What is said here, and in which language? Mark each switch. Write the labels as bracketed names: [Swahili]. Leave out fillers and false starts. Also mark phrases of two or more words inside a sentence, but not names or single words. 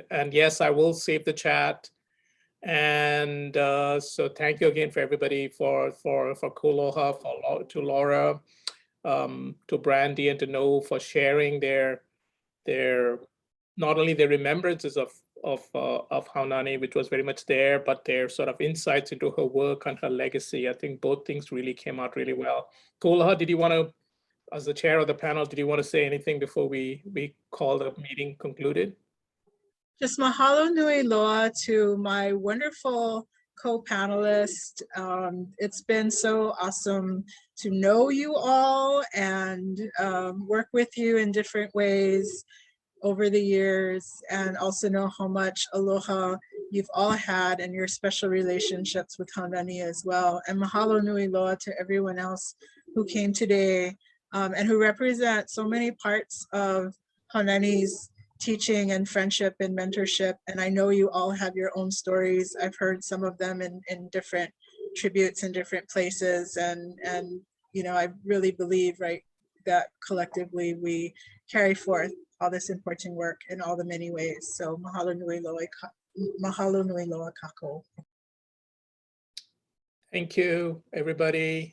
[English] And yes, I will save the chat. And so thank you again for everybody, for Koloha, to Laura, to Brandy, and to Noe for sharing their not only their remembrances of Haunani, which was very much there, but their sort of insights into her work and her legacy. I think both things really came out really well. Koloha, did you want to, as the chair of the panel, did you want to say anything before we call the meeting concluded? Just [Hawaiian] mahalo nui loa [English] to my wonderful co-panelist. It's been so awesome to know you all and work with you in different ways over the years, and also know how much aloha you've all had and your special relationships with Haunani as well. And [Hawaiian] mahalo nui loa [English] to everyone else who came today and who represent so many parts of Haunani's teaching and friendship and mentorship. And I know you all have your own stories. I've heard some of them in different tributes in different places. And you know, I really believe, right, that collectively we carry forth all this important work in all the many ways. [Hawaiian] So mahalo nui loa kako. [English] Thank you, everybody.